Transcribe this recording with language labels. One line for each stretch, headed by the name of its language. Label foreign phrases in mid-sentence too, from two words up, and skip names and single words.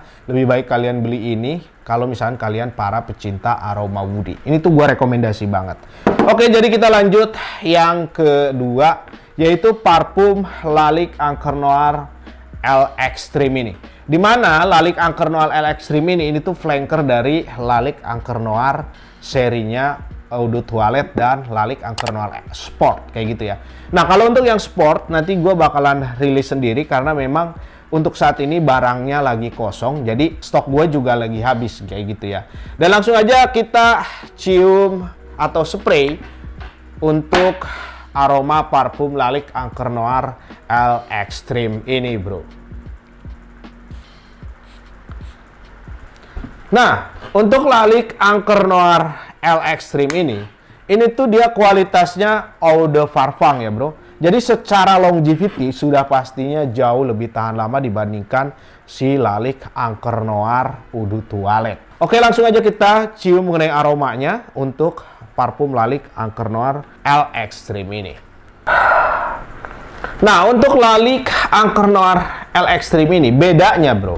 Indonesian: Lebih baik kalian beli ini kalau misalnya kalian para pecinta aroma woody. Ini tuh gua rekomendasi banget. Oke, jadi kita lanjut yang kedua, yaitu parfum Lalique Encre Noire L Extreme ini. Dimana Lalique Encre Noire L Extreme ini tuh flanker dari Lalique Encre Noire serinya Eau de Toilette dan Lalique Encre Noire Sport, kayak gitu ya. Nah, kalau untuk yang sport nanti gue bakalan rilis sendiri karena memang untuk saat ini barangnya lagi kosong, jadi stok gue juga lagi habis, kayak gitu ya. Dan langsung aja kita cium atau spray untuk aroma parfum Lalique Encre Noire L Extreme ini, bro. Nah, untuk Lalique Encre Noire L Extreme ini tuh dia kualitasnya
French: eau de parfum
Indonesian: ya, bro. Jadi secara longevity sudah pastinya jauh lebih tahan lama dibandingkan si Lalique Encre Noire Eau de Toilette. Oke, langsung aja kita cium mengenai aromanya untuk parfum Lalique Encre Noire L Extreme ini. Nah, untuk Lalique Encre Noire L Extreme ini bedanya, bro.